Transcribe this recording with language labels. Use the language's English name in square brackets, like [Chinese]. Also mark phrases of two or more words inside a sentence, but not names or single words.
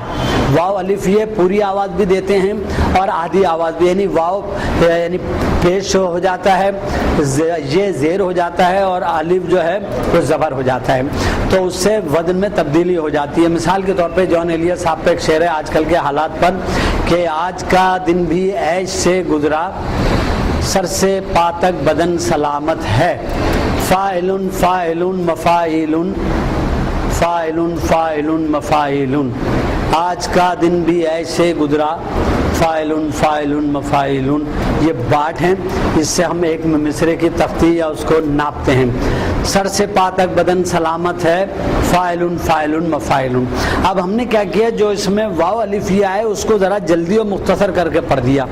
[Urdu] واو الف یہ پوری آواز بھی دیتے ہیں اور آدھی آواز بھی، یعنی واو یعنی پیش ہو جاتا ہے، یہ زیر ہو جاتا ہے اور الف جو ہے وہ زبر ہو جاتا ہے، تو اس سے وزن میں تبدیلی ہو جاتی ہے. مثال کے طور پہ جان ایلیس صاحب پہ ایک شعر ہے آج کل کے حالات پر کہ آج کا دن بھی عیش سے گزرا، سر سے پا تک بدن سلامت ہے، فاعلن فاعلن مفاعلن فاعلن فاعلن مفاعلن. آج کا دن بھی ایسے گزرا، فاعلن فاعلن مفاعلن، یہ باٹ ہیں، اس سے ہم ایک مصرے کی تختی یا اس کو ناپتے ہیں. سر سے پا تک بدن سلامت ہے، فاعلن فاعلن مفاعلن. اب ہم نے کیا کیا، جو اس میں واو الف یا ہے اس کو ذرا جلدی اور مختصر کر کے پڑھ دیا.